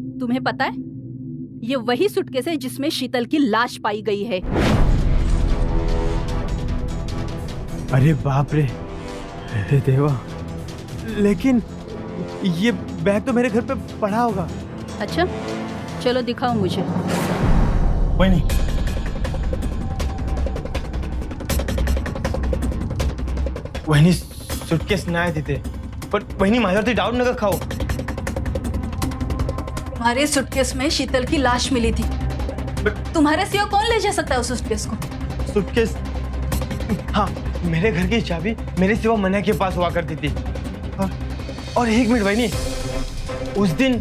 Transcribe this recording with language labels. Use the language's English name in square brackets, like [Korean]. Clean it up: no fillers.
[Hindi] तुम्हें पता है, ये वही सूटकेस है जिसमें शीतल की लाश पाई गई है। अरे बाप रे, अरे देवा, लेकिन ये बैग तो मेरे घर पे पड़ा होगा। अच्छा, चलो दिखाओ मुझे। [Marathi] वही वहिनी सूटकेस नाही तिथे, पण वहिनी माझ्यावरती डाऊट नका खाऊ। [Hindi] तुम्हारे सूटकेस में शीतल की लाश मिली थी। तुम्हारे सिवा कौन ले जा सकता है उस सूटकेस को? सूटकेस? हाँ, मेरे घर की चाबी मेरे सिवा मन्या के पास हुआ करती थी। और एक मिनट वहिनी, उस दिन